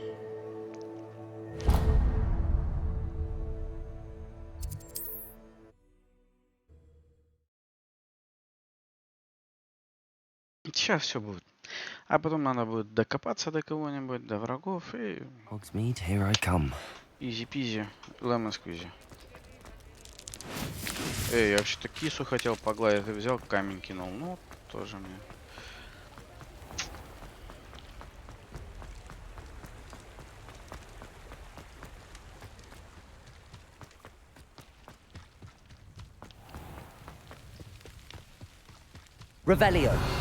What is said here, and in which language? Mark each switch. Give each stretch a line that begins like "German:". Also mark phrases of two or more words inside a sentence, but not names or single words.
Russian: Сейчас все будет. А потом надо будет докопаться до кого-нибудь, до врагов и...
English: Hogsmeade, here I come. Easy-peasy, lemon-squeezy.
Russian: Эй, я вообще-то кису хотел погладить, и взял камень кинул. Ну, тоже мне. Revelio.